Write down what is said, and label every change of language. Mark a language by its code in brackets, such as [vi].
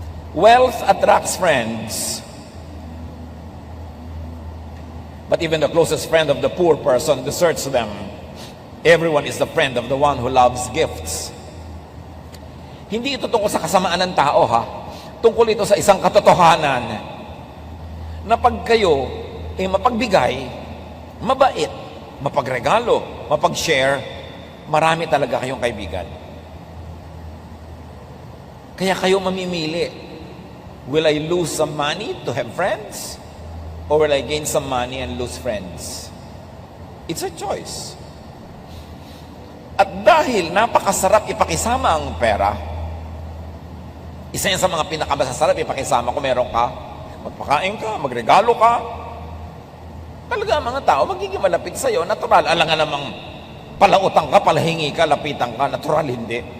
[en] Wealth attracts friends, but even the closest friend of the poor person deserts them. Everyone is the friend of the one who loves gifts. [tl] Hindi ito tungkol sa kasamaan ng tao, ha? Tungkol ito sa isang katotohanan na pag kayo ay mapagbigay, mabait, mapagregalo, mapag-share, marami talaga kayong kaibigan. Kaya kayo mamimili. [en] Will I lose some money to have friends? Or will I gain some money and lose friends? It's a choice. [tl] At dahil napakasarap ipakisama ang pera, isa yan sa mga pinakamasasarap ipakisama kung meron ka, magpakain ka, magregalo ka, talaga ang mga tao magiging malapit sa'yo, natural. Alam nga namang palautang ka, palahingi ka, lapitan ka, natural hindi.